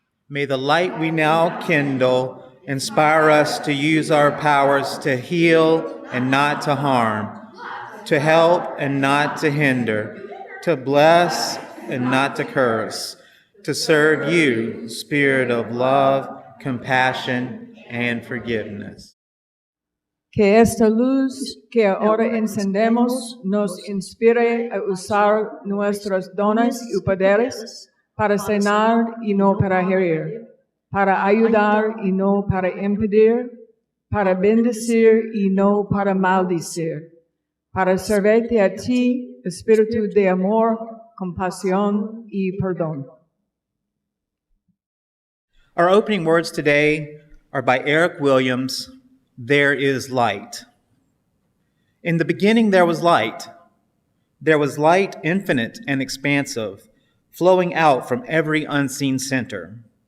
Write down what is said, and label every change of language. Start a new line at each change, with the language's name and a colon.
English: May the light we now kindle inspire us to use our powers to heal and not to harm, to help and not to hinder, to bless and not to curse, to serve you, Spirit of love, compassion, and forgiveness.
Spanish: Que esta luz que ahora encendemos nos inspire a usar nuestros dones y poderes para sanar y no para herir, para ayudar y no para impedir, para bendecir y no para maldecir, para servirte a ti, espíritu de amor, compasión y perdón.
English: Our opening words today are by Eric Williams. There is light. In the beginning there was light. There was light infinite and expansive, flowing out from every unseen center.